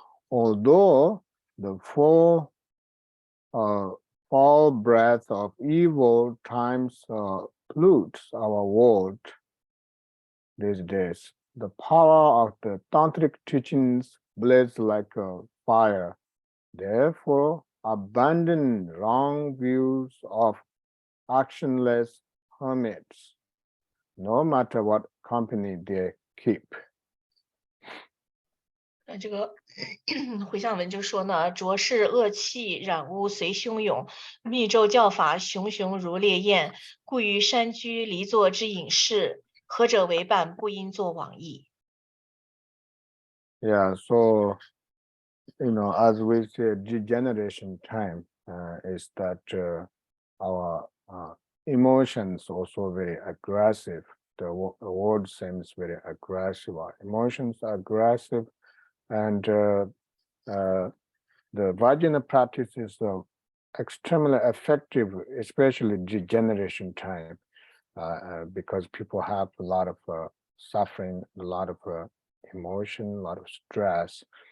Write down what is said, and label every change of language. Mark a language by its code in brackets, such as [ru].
[en] Although the four foul breath of evil times pollutes our world these days, the power of the tantric teachings blazes like a fire. Therefore, abandon wrong views of actionless hermits, no matter what company they keep. [zh] 这个回向文就说呢，浊世恶气染污随汹涌，密咒教法熊熊如烈焰，故于山居离座之隐士，何者为伴，不应作往矣。 [en] Yeah, so as we say, degeneration time is that our emotions also very aggressive. The word seems very aggressive. Our emotions are aggressive, and the Vajrayana practice is extremely effective, especially degeneration time, because people have a lot of suffering, a lot of emotion, a lot of stress.